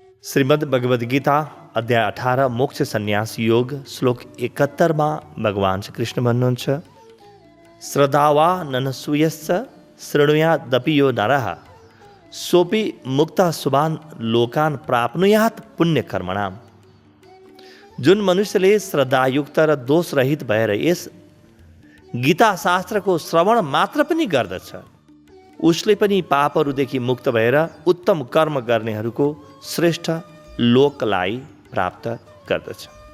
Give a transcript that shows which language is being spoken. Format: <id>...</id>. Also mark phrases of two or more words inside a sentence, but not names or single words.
<ne>श्रीमद् भगवद गीता अध्याय 18 मोक्ष सन्यास योग श्लोक 71 भगवान श्री कृष्ण भन्नुहुन्छ,</ne> <sa>श्रद्धावा ननसूयश्च शृणुयादपि यो नरः सोपि मुक्तः शुभान् लोकान् प्राप्नुयात् पुण्यकर्मणाम्।</sa> <ne>जुन मनुष्यले श्रद्धायुक्त र दोषरहित भएर यस गीता शास्त्रको श्रवण मात्र पनि गर्दछ, उसले पनि पापहरूदेखि मुक्त भएर उत्तम कर्म गर्नेहरूको श्रेष्ठ लोकलाई प्राप्त गर्दछ।</ne>